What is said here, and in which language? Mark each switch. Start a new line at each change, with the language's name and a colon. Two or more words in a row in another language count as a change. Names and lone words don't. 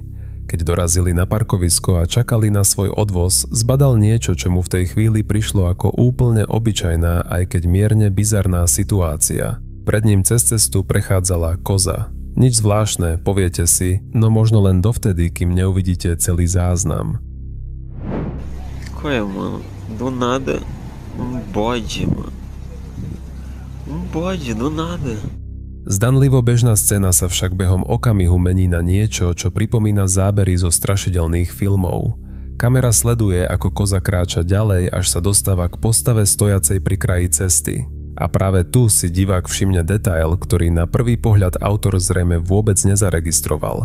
Slovak: Keď dorazili na parkovisko a čakali na svoj odvoz, zbadal niečo, čo mu v tej chvíli prišlo ako úplne obyčajná, aj keď mierne bizarná situácia. Pred ním cez cestu prechádzala koza. Nič zvláštne, poviete si, no možno len dovtedy, kým neuvidíte celý záznam.
Portuguese: Qual é, mano? Do nada, bode, mano. Bode, do nada.
Slovak: Zdanlivo bežná scéna sa však behom okamihu mení na niečo, čo pripomína zábery zo strašidelných filmov. Kamera sleduje, ako koza kráča ďalej, až sa dostáva k postave stojacej pri kraji cesty. A práve tu si divák všimne detail, ktorý na prvý pohľad autor zrejme vôbec nezaregistroval.